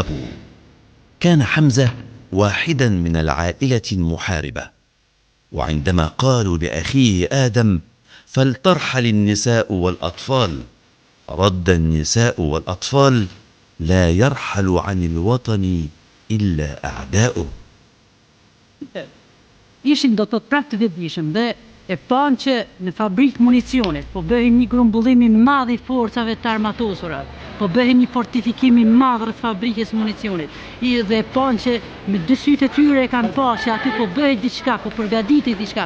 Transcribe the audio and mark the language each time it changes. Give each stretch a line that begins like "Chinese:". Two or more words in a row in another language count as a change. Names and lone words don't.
Arabic: كان حمزة واحدا من العائلة المحاربة، وعندما قالوا لأخيه آدم فلترحل النساء والأطفال، رد النساء والأطفال: لا يرحل عن الوطن إلا أعداؤه.
Albanian: Ishin do të prapë të vetëdijshëm dhe e panë që në fabrikë municionit po bëhen një grumbullim i madh i forcave të armatosura, po bëhen një fortifikim i madh rreth fabrikës municionit. Dhe e panë që me dy sytë e tyre e kanë pa që aty po bëhet diçka, po përgatitej diçka.